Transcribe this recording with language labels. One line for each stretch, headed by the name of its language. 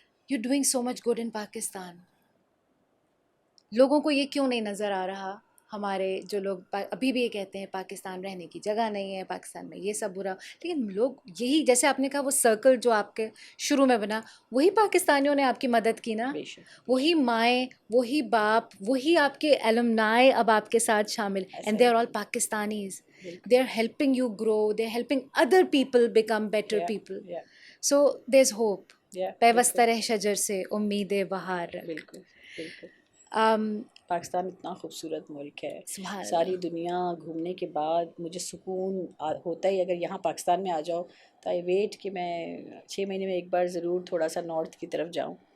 English: You doing so much good in Pakistan.
Urdu: لوگوں کو یہ کیوں نہیں نظر آ رہا؟ ہمارے جو لوگ ابھی بھی یہ کہتے ہیں پاکستان رہنے کی جگہ نہیں ہے، پاکستان میں یہ سب برا، لیکن لوگ یہی جیسے آپ نے کہا وہ سرکل جو آپ کے شروع میں بنا، وہی پاکستانیوں نے آپ کی مدد کی نا، بے شک وہی مائیں، وہی باپ، وہی آپ کے ایلمنائے اب آپ کے ساتھ شامل،
English: And they are all Pakistanis. They are helping you grow, they are helping other people become better people. So there is hope.
Urdu: پیوستہ رہ شجر سے امید بہار. بالکل بالکل. um, پاکستان اتنا خوبصورت ملک ہے، سبحان ساری اللہ. دنیا گھومنے کے بعد مجھے سکون ہوتا ہی اگر یہاں پاکستان میں آ جاؤ تو
English: I wait
Urdu: کہ میں 6 مہینے میں ایک بار ضرور تھوڑا سا نارتھ کی طرف جاؤں.